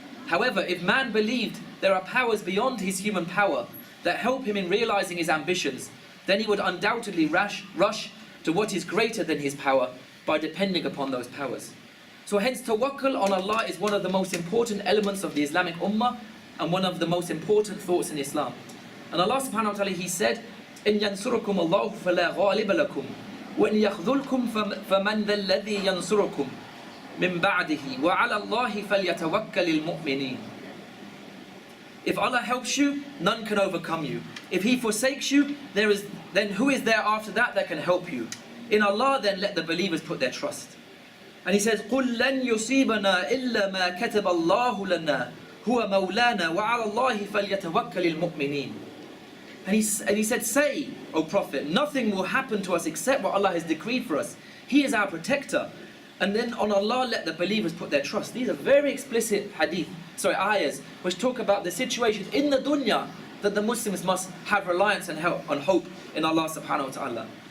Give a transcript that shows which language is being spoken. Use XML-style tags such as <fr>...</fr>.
<en>However, if man believed there are powers beyond his human power that help him in realizing his ambitions, then he would undoubtedly rush to what is greater than his power by depending upon those powers. So hence tawakkul on Allah is one of the most important elements of the Islamic Ummah and one of the most important thoughts in Islam.</en> <ar>And Allah subhanahu wa ta'ala, He said, إِن يَنْصُرُكُمُ اللَّهُ فَلَا غَالِبَ لَكُمْ وَإِن يَخْذُلْكُمْ فَمَنْ ذَا الَّذِي يَنْصُرُكُمْ مِنْ بَعْدِهِ وَعَلَى اللَّهِ فَلْيَتَوَكَّلِ الْمُؤْمِنِينَ.</ar> <en>If Allah helps you, none can overcome you. If He forsakes you, then who is there after that can help you? In Allah, then let the believers put their trust.</en> <ar>And He says, قُلْ لَنْ يُصِيبَنَا إِلَّا مَا كَتَبَ اللَّهُ لَنَا هُوَ مَوْلَانَا وَعَلَى اللَّهِ فَلْيَتَوَكَّلِ الْمُؤْمِنِينَ.</ar> <en>And he said, say, O Prophet, nothing will happen to us except what Allah has decreed for us. He is our protector. And then on Allah let the believers put their trust. These are very explicit ayahs, which talk about the situation in the dunya that the Muslims must have reliance and hope in Allah subhanahu wa ta'ala.</en>